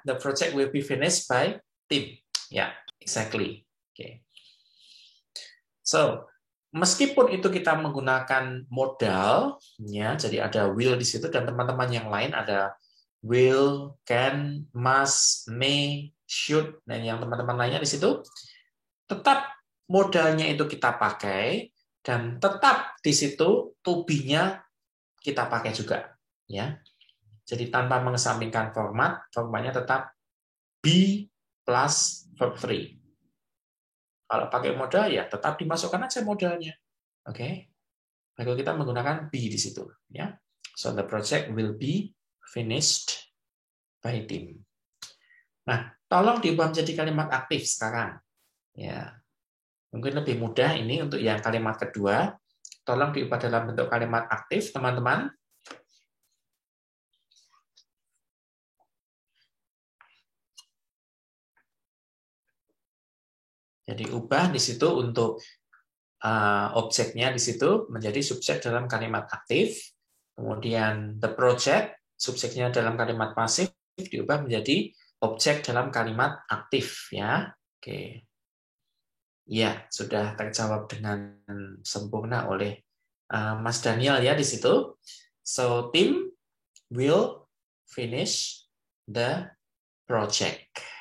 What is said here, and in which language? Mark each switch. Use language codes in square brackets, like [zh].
[en] The project will be finished by team. Ya, exactly. Oke. [id] So, meskipun itu kita menggunakan modal, ya, jadi ada will di situ dan teman-teman yang lain ada will, can, must, may, should, dan yang teman-teman lainnya di situ, tetap modalnya itu kita pakai dan tetap di situ to be-nya kita pakai juga, ya. Jadi tanpa mengesampingkan formatnya tetap be plus verb 3. Kalau pakai modal ya tetap dimasukkan aja modalnya. Oke. Lalu kita menggunakan be di situ ya. [en] So the project will be finished by team. [id] Nah, tolong diubah menjadi kalimat aktif sekarang. Ya. Mungkin lebih mudah ini untuk yang kalimat kedua. Tolong diubah dalam bentuk kalimat aktif, teman-teman. Jadi ubah di situ untuk objeknya di situ menjadi subjek dalam kalimat aktif. Kemudian the project, subjeknya dalam kalimat pasif diubah menjadi objek dalam kalimat aktif ya. Oke. Ya, sudah terjawab dengan sempurna oleh Mas Daniel ya di situ. [en] So team will finish the project.